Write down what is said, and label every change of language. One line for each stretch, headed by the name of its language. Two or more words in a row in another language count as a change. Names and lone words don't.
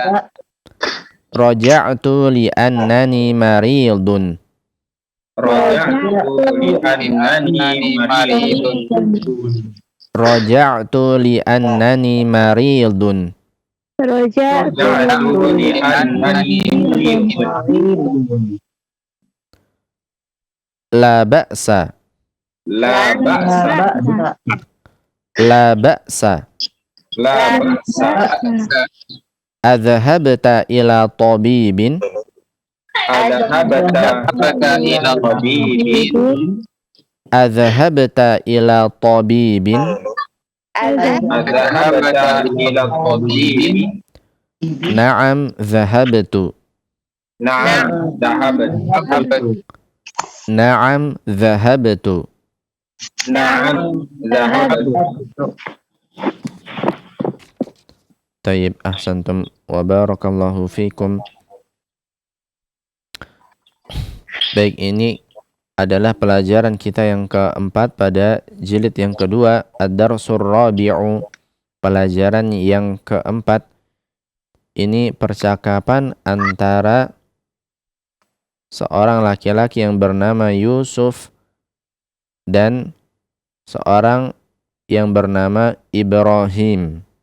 Arabic: رجعت لأنني مريض. رجعت لأنني مريض. رجعت لأنني مريض. رجعت لأنني مريض. لا بأس. لا بأس. لا بأس. لا بأس. أذهبت إلى طبيب? أذهبت إلى طبيب? أذهبت إلى طبيب? أذهبت إلى طبيب? نعم، ذهبت. نعم، ذهبت. نعم، ذهبت. نعم، ذهبت. طيب، أحسنتم وبارك الله فيكم.
Indonesian: Baik, ini adalah pelajaran kita yang keempat pada jilid yang kedua,
Arabic: الدرس الرابع,
Indonesian: pelajaran yang keempat. Ini percakapan antara seorang laki-laki yang bernama Yusuf dan seorang yang bernama Ibrahim.